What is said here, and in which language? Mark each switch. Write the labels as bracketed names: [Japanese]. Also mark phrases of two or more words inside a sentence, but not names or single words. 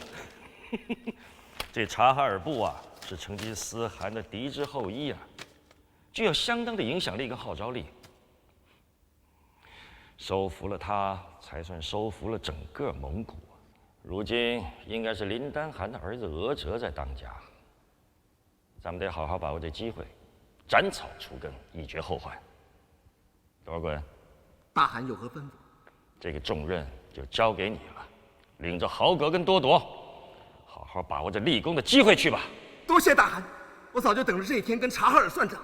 [Chinese] 這察哈爾部啊，是成吉思汗的嫡之後裔啊，具有相當的影響力跟號召力。收服了他，才算收服了整個蒙古。如今應該是林丹汗的兒子额哲在當家。咱們得好好把握這機會，斬草除根，以絕後患。多爾衮，大汗有何吩咐？這個重任就交給你了，領着豪格跟多鐸，好好把握這立功的機會去吧。多謝大汗，我早就等着這一天跟察哈爾算賬。